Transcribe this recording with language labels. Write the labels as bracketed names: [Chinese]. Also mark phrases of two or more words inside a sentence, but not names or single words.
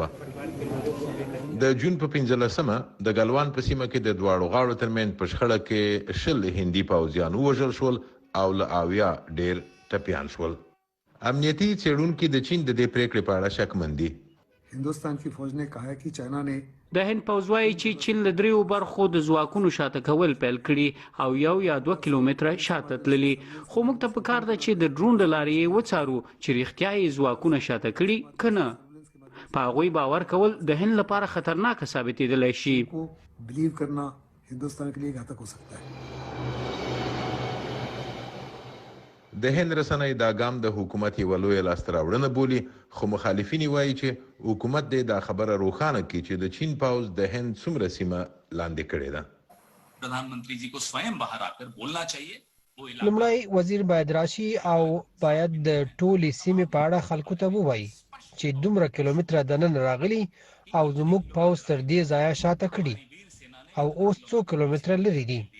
[Pashto] د جون په 15مه د ګلوان په سیمه کې د دواړو غاړو ترمنځ په شخړه کې 10 هندي پوځیان ووژل شول او له 80 ډیر ټپیان شول. امنیتي څېړونکي د چین د دې پریکړې په اړه شکمن دي. [Urdu] هندوستان کی فوج نے کہا ہے کہ چائنا نے [Pashto] د هند پوځ وایي چې چین له دریو برخو د ځواکونو شاته کول پیل کړي او 1 یا 2 کیلومتره شاته تللي، خو موږ ته پکار ده چې د ډرون له لارې وڅارو چې رښتیا یې ځواکونه شاته کړي که نه. په هغوی باور کول د هند لپاره خطرناک ثابتېدلی شي. [Urdu] بلیو کرنا هندوستان کے لیے گھاتک ہو سکتا ہے. [Pashto] د هند رسنۍ دا ګام د حکومت یوه لویه لاسته راوړنه بولي، خو مخالفین وایي چې حکومت دې دا خبره روښانه کړي چې د چین پوځ د هند څومره سیمه لاندې کړې ده. لومړی وزیر باید راشي او باید د ټولې سیمې په اړه خلکو ته ووایي چې دومره کیلومتره دننه راغلي او زموږ پوځ تر دې ځایه شاته کړي او اوس څو کیلومتره لرې دي.